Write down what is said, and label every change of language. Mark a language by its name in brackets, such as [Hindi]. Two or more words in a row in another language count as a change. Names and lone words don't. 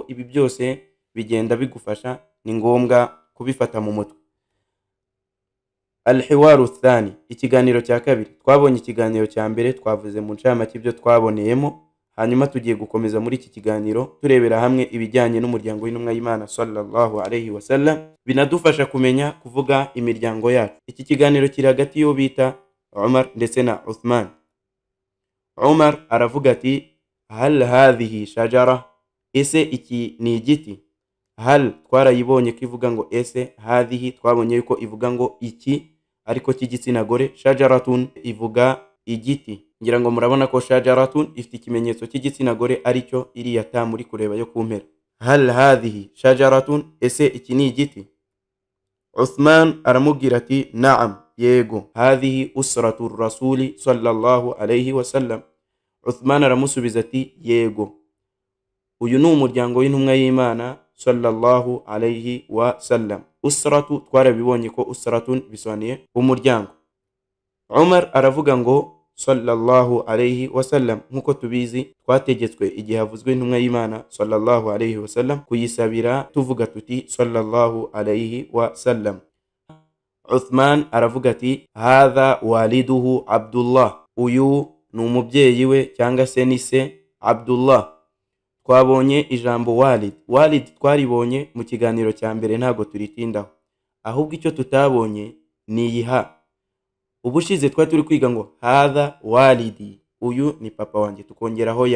[Kinyarwanda] Ibi byose bigenda bigufasha, ni ngombwa kubifata mu mutwe. [Arabic] الحوار الثاني, [Kinyarwanda] ikiganiro cya kabiri. Twabonye ikiganiro cya mbere, twavuze mu ncamake ibyo twaboneyemo, hanyuma tugiye gukomeza muri iki kiganiro turebera hamwe ibijyanye n'umuryango w'intumwa y'Imana [Arabic] صلى الله عليه وسلم, [Kinyarwanda] binadufasha kumenya kuvuga imiryango yacu. Iki kiganiro kiri hagati y'uwo bita Umar ndetse na Uthman. Umar aravuga ati, [Arabic] هل هذه شجرة, [Kinyarwanda] ese iki ni igiti? Hal twarayibonye ko ivuga ngo ese, hadhihi twabonye yuko ivuga ngo iki ariko cy'igitsina gore, shajaratun ivuga igiti. Ngira ngo murabona ko shajaratun ifite ikimenyetso cy'igitsina gore aricyo iriya ta muri kureba yo kumpera. [Arabic] هل هذه شجرة, [Kinyarwanda] ese iki ni igiti? Uthman aramubwira ati, naam, yego, [Arabic] هذه أسرة رسول صلى الله عليه وسلم. [Kinyarwanda] Uthman aramusubiza ati, yego, uyu ni umuryango w'intumwa y'Imana [Arabic] صلى الله عليه وسلم. [Kinyarwanda] Usratu twarabibonye ko usratun bisobanuye umuryango. Umar aravuga ngo [Arabic] صلى الله عليه وسلم, [Kinyarwanda] nkuko tubizi twategetswe igihe havuzwe intumwa y'Imana [Arabic] صلى الله عليه وسلم [Kinyarwanda] kuyisabira tuvuga tuti [Arabic] صلى الله عليه وسلم. [Kinyarwanda] Uthman aravuga ati, [Arabic] هذا والده عبد الله, [Kinyarwanda] uyu ni umubyeyi we cyangwa se ni se Abdullah. Twabonye ijambo walid. Walid twaribonye mu kiganiro cya mbere, ntago turitindaho, ahubwo icyo tutabonye ni yiha. Ubushize twari turi kwiga ngo [Arabic] هذا والدي, [Kinyarwanda] uyu ni papa wanjye, tukongeraho ya.